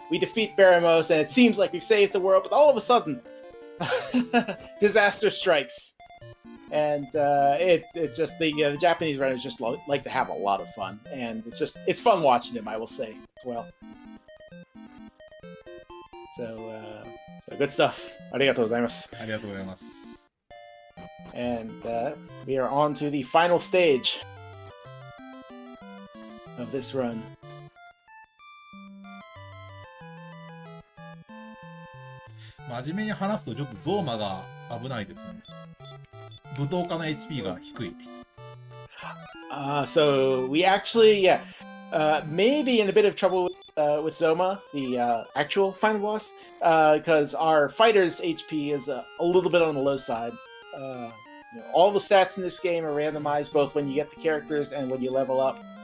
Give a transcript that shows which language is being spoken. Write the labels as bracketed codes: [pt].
[en] We defeat Baramos, and it seems like we've saved the world, but all of a sudden, disaster strikes, and it just the Japanese runners just like to have a lot of fun, and it's fun watching them, I will say as well. So good stuff. [ja] ありがとうございます。ありがとうございます。 [en] And we are on to the final stage of this run. [ja] 真面目に話すとちょっとゾーマが危ないですね。武闘家の HP が低い。 [en] So we actually, maybe in a bit of trouble with Zoma, the actual final boss, because our fighter's HP is a little bit on the low side. All the stats in this game are randomized, both when you get the characters and when you level up.